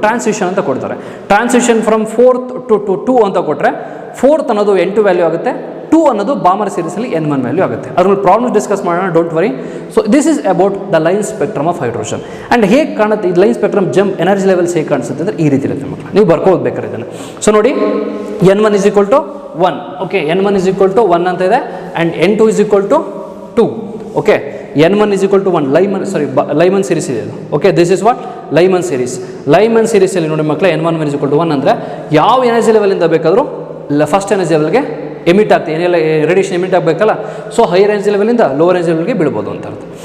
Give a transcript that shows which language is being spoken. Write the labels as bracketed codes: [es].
[kn] Transition ಅಂತ ಕೊಡ್ತಾರೆ, transition from 4th to 2 ಅಂತ ಕೊಟ್ಟರೆ 4th ಅನ್ನೋದು N2 ವ್ಯಾಲ್ಯೂ ಆಗುತ್ತೆ, 2 ಅನ್ನೋದು ಬಾಮರ್ ಸೀರೀಸಲ್ಲಿ N1 ವ್ಯಾಲ್ಯೂ ಆಗುತ್ತೆ. ಅದ್ರಲ್ಲಿ ಪ್ರಾಬ್ಲಮ್ಸ್ ಡಿಸ್ಕಸ್ ಮಾಡೋಣ, don't worry. [en] So this is about the line spectrum of hydrogen. [kn] And ಹೇಗೆ ಕಾಣುತ್ತೆ ಈ line spectrum jump energy levels ಹೇಗೆ ಕಾಣಿಸುತ್ತೆ ಅಂದರೆ ಈ ರೀತಿ ಇರುತ್ತೆ ಮಕ್ಕಳು, ನೀವು ಬರ್ಕೋಬೇಕಾದ್ರೆ ಇದನ್ನು. ಸೊ ನೋಡಿ [en] N1 is equal to 1, okay, N1 is equal to 1 [kn] ಅಂತ ಇದೆ, [en] And N2 is equal to 2, okay. N1 is equal to 1, [kn] Lyman series ಇದೆ ಇದು, [en] Okay. This is what Lyman series. [kn] Lyman ಸೀರೀಸಲ್ಲಿ ನೋಡಿ ಮಕ್ಕಳು N1 is equal to 1 ಅಂದರೆ ಯಾವ energy ಲೆವೆಲಿಂದ ಬೇಕಾದರೂ first energy ಲೆವೆಲ್ಗೆ ಎಮಿಟ್ ಆಗ್ತದೆ, ಏನೆಲ್ಲ radiation emit ಆಗಬೇಕಲ್ಲ, so higher energy ಲೆವೆಲಿಂದ lower energy ಲೆವೆಲ್ಗೆ ಬೀಳ್ಬೋದು ಅಂತ ಅರ್ಥ.